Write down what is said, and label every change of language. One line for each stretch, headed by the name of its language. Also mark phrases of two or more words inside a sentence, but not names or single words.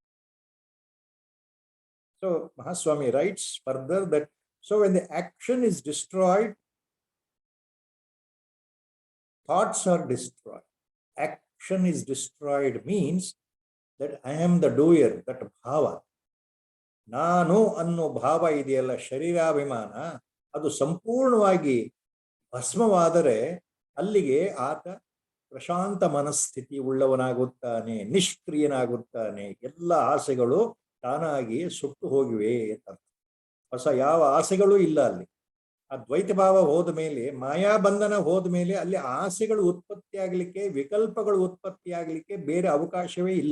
English: So Mahaswami writes further that, so when the action is destroyed, thoughts are destroyed. Action is destroyed means that I am the doer, that bhava.
Kannada: ನಾನು ಅನ್ನೋ ಭಾವ ಇದೆಯಲ್ಲ ಶರೀರಾಭಿಮಾನ, ಅದು ಸಂಪೂರ್ಣವಾಗಿ ಭಸ್ಮವಾದರೆ ಅಲ್ಲಿಗೆ ಆತ ಪ್ರಶಾಂತ ಮನಸ್ಥಿತಿ ಉಳ್ಳವನಾಗುತ್ತಾನೆ, ನಿಷ್ಕ್ರಿಯನಾಗುತ್ತಾನೆ. ಎಲ್ಲ ಆಸೆಗಳು ತಾನಾಗಿ ಸುಟ್ಟು ಹೋಗಿವೆ ಅಂತ. ಹೊಸ ಯಾವ ಆಸೆಗಳೂ ಇಲ್ಲ ಅಲ್ಲಿ. ಆ ದ್ವೈತ ಭಾವ ಹೋದ ಮೇಲೆ, ಮಾಯಾಬಂಧನ ಹೋದ ಮೇಲೆ ಅಲ್ಲಿ ಆಸೆಗಳು ಉತ್ಪತ್ತಿ ಆಗಲಿಕ್ಕೆ, ವಿಕಲ್ಪಗಳು ಉತ್ಪತ್ತಿ ಆಗಲಿಕ್ಕೆ ಬೇರೆ ಅವಕಾಶವೇ ಇಲ್ಲ.